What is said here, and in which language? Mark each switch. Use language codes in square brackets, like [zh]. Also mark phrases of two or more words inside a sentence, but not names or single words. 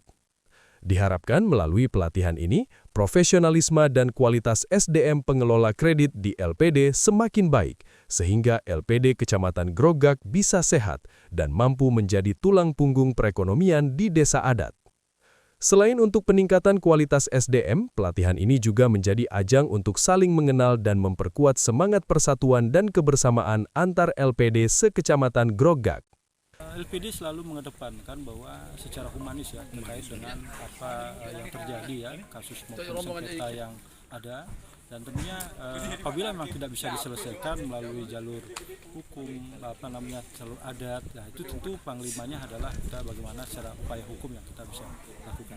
[id] Diharapkan melalui pelatihan ini, profesionalisme dan kualitas SDM pengelola kredit di LPD semakin baik, sehingga LPD Kecamatan Grogak bisa sehat dan mampu menjadi tulang punggung perekonomian di desa adat. Selain untuk peningkatan kualitas SDM, pelatihan ini juga menjadi ajang untuk saling mengenal dan memperkuat semangat persatuan dan kebersamaan antar LPD sekecamatan Grogak. LPD selalu mengedepankan bahwa secara humanis ya terkait dengan apa yang terjadi ya, kasus maupun sengketa yang ada, dan tentunya apabila memang tidak bisa diselesaikan melalui jalur hukum, jalur adat, nah itu tentu panglimanya adalah kita bagaimana secara upaya hukum yang kita bisa lakukan.